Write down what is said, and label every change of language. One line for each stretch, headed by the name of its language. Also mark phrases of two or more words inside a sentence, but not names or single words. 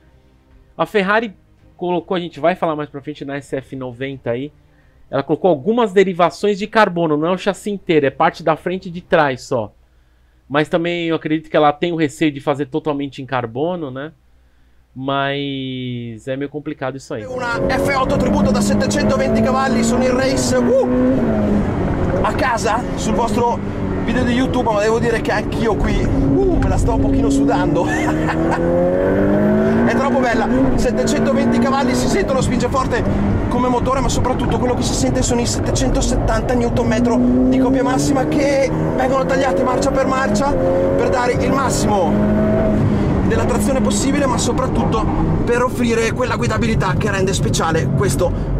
Portuguese: A Ferrari colocou, a gente vai falar mais pra frente na SF90 aí, ela colocou algumas derivações de carbono, não é o chassi inteiro, é parte da frente e de trás só. Mas também eu acredito que ela tem o receio de fazer totalmente em carbono, né? Mas é meio complicado isso aí.
Italian: Uma F8 tributo da 720 cavalli sono in race a casa sul vostro video di YouTube, ma devo dire che anch'io qui me la sto un pochino sudando. È troppo bella, 720 cavalli, si sentono, spinge forte come motore, ma soprattutto quello che si sente sono i 770 Nm di coppia massima che vengono tagliati marcia per dare il massimo della trazione possibile, ma soprattutto per offrire quella guidabilità che rende speciale questo oggetto.